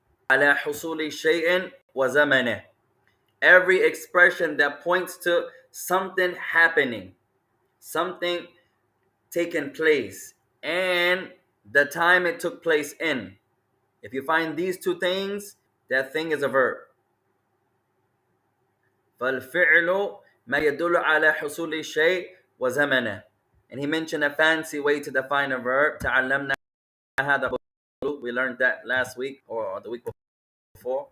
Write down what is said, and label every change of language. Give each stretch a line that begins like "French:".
Arabic: Ala husuli shay'in wa zamanih.
English: Every expression that points to something happening, something taking place, and the time it took place in. If you find these two things, that thing is a verb.
Arabic: فالفعل ما يدل على حصول الشيء وزمنه.
English: And he mentioned a fancy way to define a verb.
Arabic: تعلمنا هذا.
English: We learned that last week or the week before.